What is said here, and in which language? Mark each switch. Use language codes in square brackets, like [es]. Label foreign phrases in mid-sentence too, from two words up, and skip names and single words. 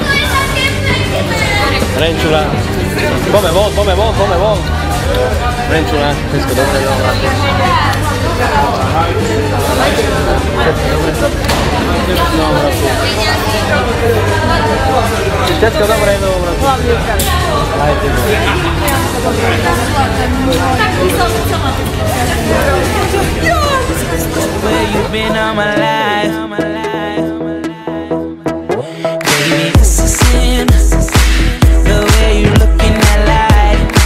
[sk] Renčula. Poďme von. Renčula, všetko dobré v novom roku. Všetko dobré v novom roku. Aj ty. [en] Where you been all my life? Baby, this is sin. The way you look in that light.